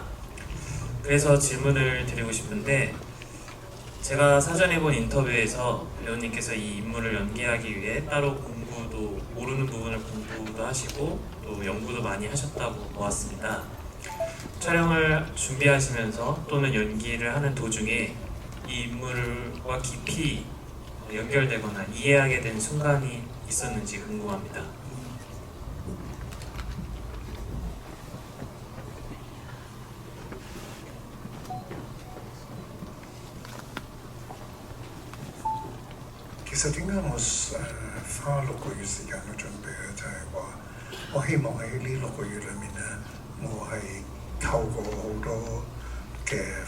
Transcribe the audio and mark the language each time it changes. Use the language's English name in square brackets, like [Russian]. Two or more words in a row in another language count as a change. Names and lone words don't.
[Korean] 그래서 질문을 드리고 싶은데, 제가 사전에 본 인터뷰에서 배우님께서 이 인물을 연기하기 위해 따로 공부도, 모르는 부분을 공부도 하시고 또 연구도 많이 하셨다고 보았습니다. 촬영을 준비하시면서 또는 연기를 하는 도중에 이 인물과 깊이 연결되거나 이해하게 된 순간이 있었는지 궁금합니다. [Cantonese] 其實點解花6個月時間去準備咧？就係話我希望喺呢6個月裏面咧，我係透過好多嘅